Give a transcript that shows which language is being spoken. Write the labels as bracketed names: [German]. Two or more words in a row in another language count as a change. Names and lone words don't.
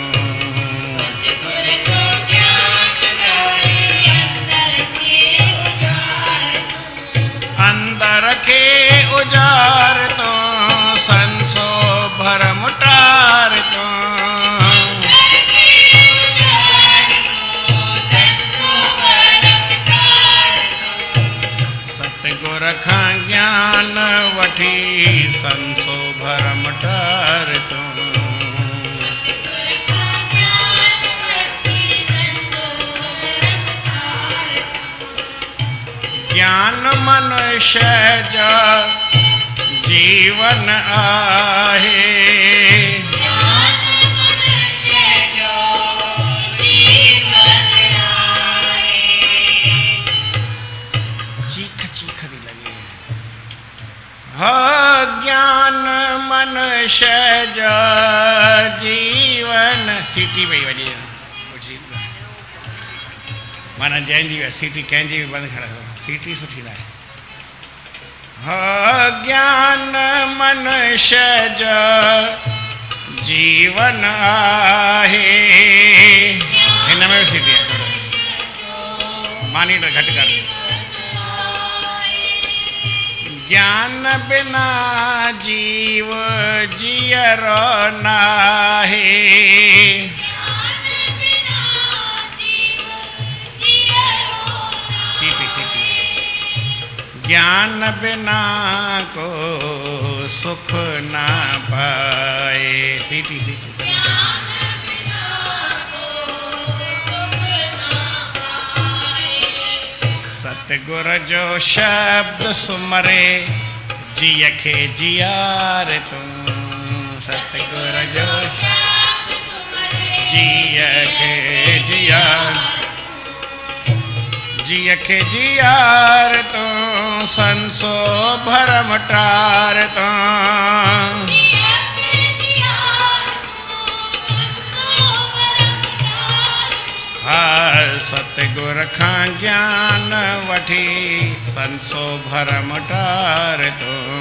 [Sindhi] अंदर रखे उजार तो संसो भरम टार तो सतगुर खां ज्ञान वठी संसो भरम टार तो ज्ञान मनुष्य जा जीवन आहे चीख चीख दी लगे ज्ञान मनुष्य जा जीवन सीटी पई वॼे माना जंहिंजी सीटी कंहिंजी बि बंदि खड़ा सीटी सुठी न आहे ज्ञान मनुष्य जा जीवन आहे हिन में सीटी आहे थोरो मानी त घटि कर ज्ञान बिना जीव जियरो नाहे ज्ञान बिना को सुख ना पाए सीटी सीटी सतगुर जो शब्द सुमरे जिय खे जियार तू सतगुर जो जिय खे जियार जिय खे जियार तो संसो भरम टार तो सतगुर खां ज्ञान वठी संसो भरम टार तो